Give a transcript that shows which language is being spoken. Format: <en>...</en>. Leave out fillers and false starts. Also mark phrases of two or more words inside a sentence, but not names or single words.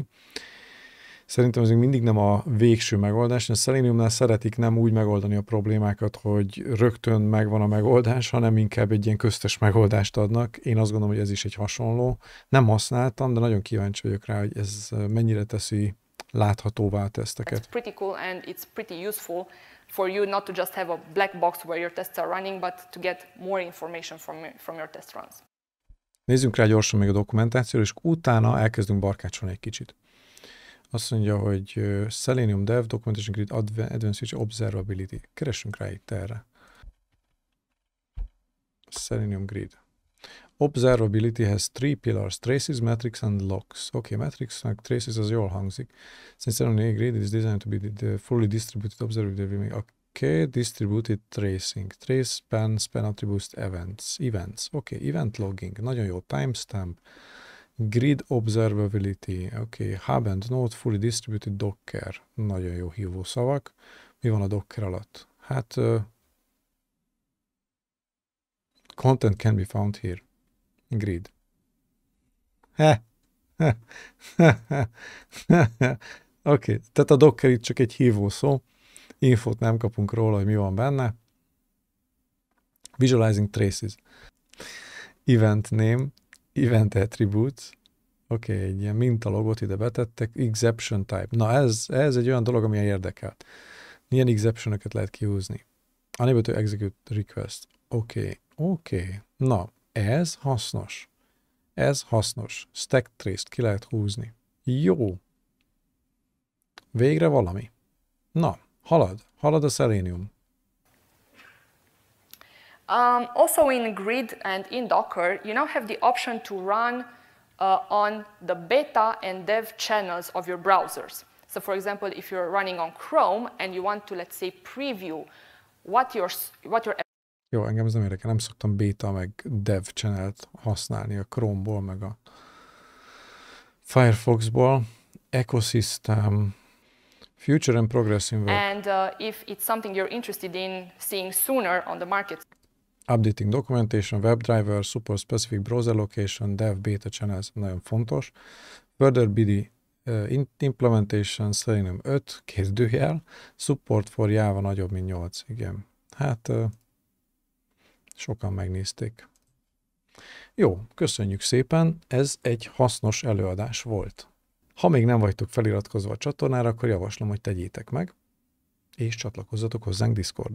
<hu>Szerintem ez még mindig nem a végső megoldás. A Seleniumnál szeretik nem úgy megoldani a problémákat, hogy rögtön megvan a megoldás, hanem inkább egy ilyen köztes megoldást adnak. Én azt gondolom, hogy ez is egy hasonló. Nem használtam, de nagyon kíváncsi vagyok rá, hogy ez mennyire teszi láthatóvá a teszteket.</hu> <en>It's pretty cool and it's pretty useful for you not to just have a black box where your tests are running, but to get more information from your test runs.</en> <hu>Nézzünk rá gyorsan még a dokumentációra, és utána elkezdünk barkácsolni egy kicsit. Azt mondja, hogy Selenium Dev,</hu> <en>Documentation Grid, Advanced Feature,</en> <hu>Observability. Keressünk rá itt erre. Selenium Grid.</hu> <en>Observability has 3 pillars, traces, metrics and logs.</en> <hu>Oké,</hu> <en>metrics, traces</en> <hu>az jól hangzik.</hu> <en>Since Selenium Grid is designed to be the fully distributed observability. Oké, distributed tracing. Trace, span attributes, events. Oké, event logging.</en> <hu>Nagyon jó. Timestamp.</hu> <en>Grid Observability, Hub and Node, Fully Distributed Docker.</en> <hu>Nagyon jó hívó szavak. Mi van a Docker alatt? Hát,</hu> <en>content can be found here. Grid.</en> <hu>Tehát a Docker itt csak egy hívó szó. Infót nem kapunk róla, hogy mi van benne.</hu> <en>Visualizing traces. event name, event attributes,</en> <hu>oké, egy ilyen mintalogot ide betettek,</hu> <en>exception type.</en> <hu>Na ez egy olyan dolog, ami érdekel. Milyen exception-öket lehet kihúzni?</hu> <en>Unable to execute request.</en> <hu>Oké. Na, ez hasznos.</hu> <en>Stack trace-t</en> <hu>ki lehet húzni. Jó. Végre valami. Na, halad a Selenium.</hu> <en>Also in Grid and in Docker, you now have the option to run on the beta and dev channels of your browsers. So for example, if you're running on Chrome and you want to, let's say, preview what your</en> <hu>Jó, engem ez nem érdekel, nem szoktam beta meg</hu> <en>dev channelt</en> <hu>használni a Chrome-ból, meg a Firefox-ból.</hu> <en>Ecosystem, future and progressive work. And if it's something you're interested in seeing sooner on the market. Updating documentation, WebDriver, support specific browser location, dev beta channels,</en> <hu>nagyon fontos.</hu> <en>Further BD implementation, Selenium 5, kérdőjel. Support for Java</en> <hu>nagyobb, mint 8, igen. Hát sokan megnézték. Jó, köszönjük szépen, ez egy hasznos előadás volt. Ha még nem vagytok feliratkozva a csatornára, akkor javaslom, hogy tegyétek meg, és csatlakozzatok hozzánk Discordon.</hu>